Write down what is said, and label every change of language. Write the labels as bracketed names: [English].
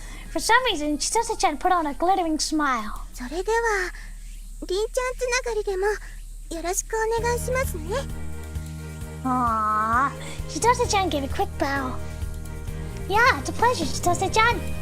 [English] For some reason, Chitose-chan put on a glittering smile. [Japanese] それでは、りんちゃんつながりでもよろしくお願いしますね。 [English] Aww. Chitose-chan gave a quick bow. Yeah, it's a pleasure, Chitose-chan.